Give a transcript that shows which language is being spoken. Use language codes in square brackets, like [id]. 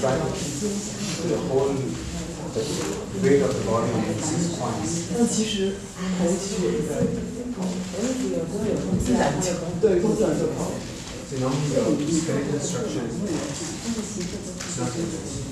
[en] The whole weight of the body in 6 points. [zh] 但其实头其实有一个，自然就对，自然就好。 [en] So normally your skeletal structure is not in this.